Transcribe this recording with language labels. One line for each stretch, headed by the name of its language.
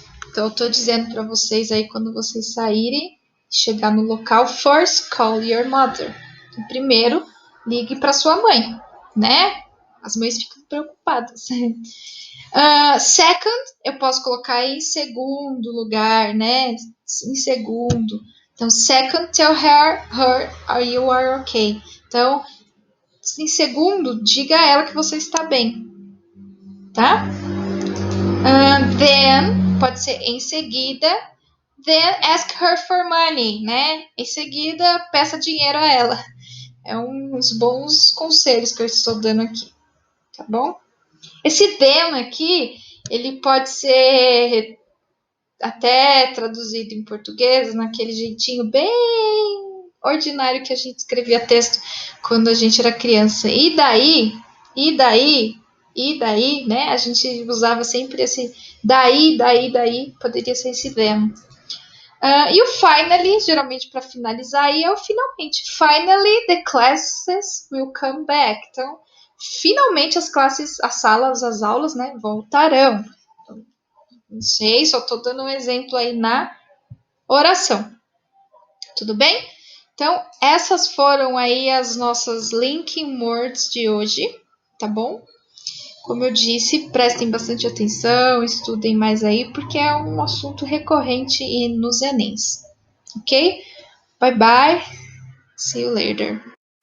Portuguese: Então, eu estou dizendo para vocês aí, quando vocês saírem, chegar no local,
English: first call your mother.
Portuguese: Então, primeiro, ligue para sua mãe, né? As mães ficam preocupadas. Second, eu posso colocar em segundo lugar, né? Em segundo.
English: Então, second, tell her you are okay.
Portuguese: Então, em segundo, diga a ela que você está bem, tá? Then, pode ser em seguida.
English: Then, ask her for money, né?
Portuguese: Em seguida, peça dinheiro a ela. É uns bons conselhos que eu estou dando aqui, tá bom? Esse then aqui, ele pode ser até traduzido em português, naquele jeitinho bem ordinário que a gente escrevia texto quando a gente era criança. E daí, e daí, e daí, né? A gente usava sempre esse daí, poderia ser esse then. E o finally, geralmente para finalizar, aí é o finalmente.
English: Finally, the classes will come back.
Portuguese: Então, finalmente as classes, as salas, as aulas, né, voltarão. Então, não sei, só estou dando um exemplo aí na oração. Tudo bem? Então, essas foram aí as nossas linking words de hoje, tá bom? Como eu disse, prestem bastante atenção, estudem mais aí, porque é um assunto recorrente nos Enems. Ok?
English: Bye bye. See you later.